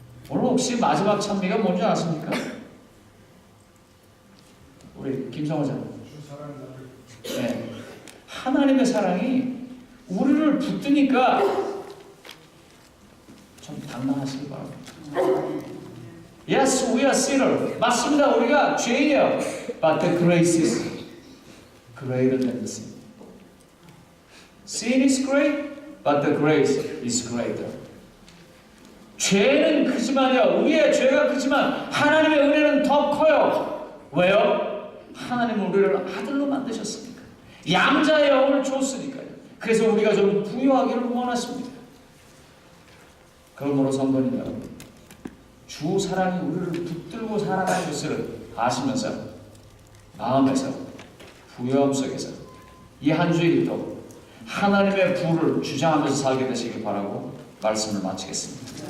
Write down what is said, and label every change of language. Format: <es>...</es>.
<ko>오늘 혹시 마지막 찬미가 뭔지 아십니까? 우리 김성호장. 네. 하나님의 사랑이 우리를 붙드니까 좀 당당하시기 바랍니다.</ko> <en>Yes, we are sinner. 맞습니다. 우리가 죄인이에요. But the grace is greater than the sin. Sin is great, but the grace is greater.</en> <ko>죄는 크지만요. 우리의 죄가 크지만 하나님의 은혜는 더 커요. 왜요? 하나님은 우리를 아들로 만드셨으니까. 양자의 영을 줬으니까요. 그래서 우리가 좀 부유하기를 원하십니다. 그러므로 성도님 여러분, 주 사랑이 우리를 붙들고 살아가는 것을 아시면서 마음에서 부여함 속에서 이 한 주일도 하나님의 부를 주장하면서 살게 되시길 바라고 말씀을 마치겠습니다.</ko>